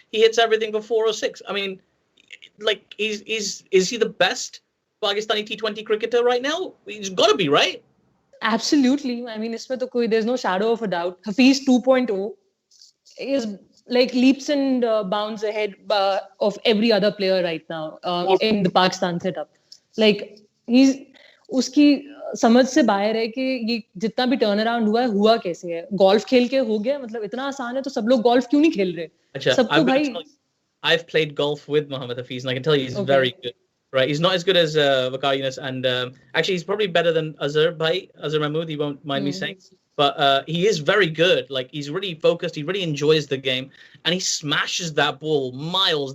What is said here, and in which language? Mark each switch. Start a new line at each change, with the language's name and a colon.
English: He hits everything for 4 or 6. I mean, like, is he the best Pakistani T20 cricketer right now? He's got to be, right? Absolutely. I mean, there's no shadow of a doubt. Hafiz 2.0 is like leaps and bounds ahead of every other player right now in the Pakistan setup.
Hindi: Like उसकी समझ से बाहर है कि ये जितना भी turn around हुआ कैसे है. गोल्फ खेल के हो गया, मतलब इतना आसान है तो सब लोग गोल्फ क्यों नहीं खेल रहे? सबको भाई.
English: I've played golf with Mohammad Hafiz, and I can tell you he's very good. Right, he's not as good as Waqar Younis, and actually he's probably better than Azhar Mahmood. He won't mind me saying. But he is very good. Like, he's really focused. He really enjoys the game, and he smashes that ball miles.